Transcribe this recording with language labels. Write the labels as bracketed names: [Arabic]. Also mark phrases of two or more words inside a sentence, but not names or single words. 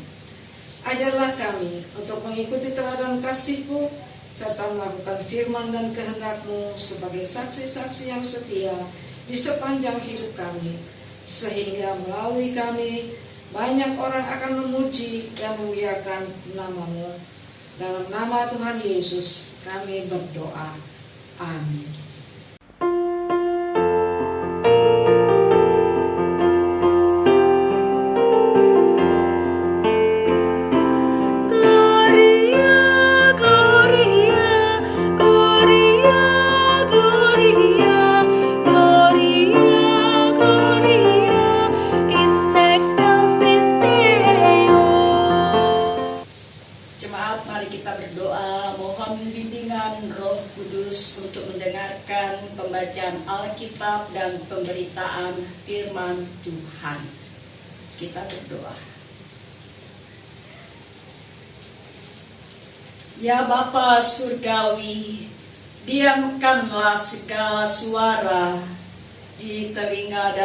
[Indonesian] Ajarlah kami untuk mengikuti teladan kasih-Mu, serta melakukan firman dan kehendak-Mu sebagai saksi-saksi yang setia di sepanjang hidup kami, sehingga melalui kami banyak orang akan memuji dan memuliakan nama-Mu. Dalam nama Tuhan Yesus kami berdoa. Amin. [Latin] Gloria, Gloria, Gloria, Gloria, Gloria, Gloria, in excelsis Deo. [Indonesian] Jemaat, mari kita berdoa, mohon bimbingan Roh Kudus untuk mendengarkan pembacaan Alkitab dan pemberitaan firman Tuhan. Kita berdoa. Ya Bapa Surgawi, diamkanlah segala suara di telinga